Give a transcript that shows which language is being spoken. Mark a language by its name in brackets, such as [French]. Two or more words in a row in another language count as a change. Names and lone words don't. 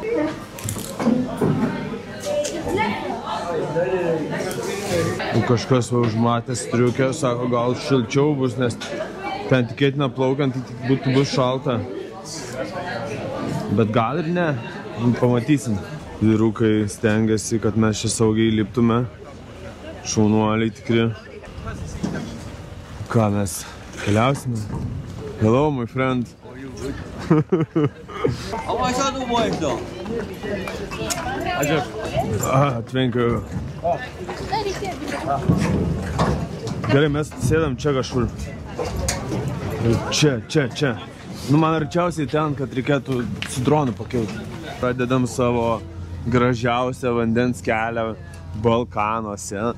[Lithuanian] Kažkas va užmatęs striukę, sako, gal šilčiau bus, nes ten tikėtina plaukiant, tai bus šalta. Bet gal ir ne. Pamatysim. Vyrukai stengiasi, kad mes čia saugiai liptume. Šaunuoliai tikri. Ką mes keliausime? [English] Hello, my friend. How much are you buying though? Thank you. [Lithuanian] Gerai, mes sėdam čia kažkur. Čia. Nu, man arčiausiai ten, kad reikėtų su dronu pakilti. Pradedam savo gražiausią vandens kelią Balkanuose.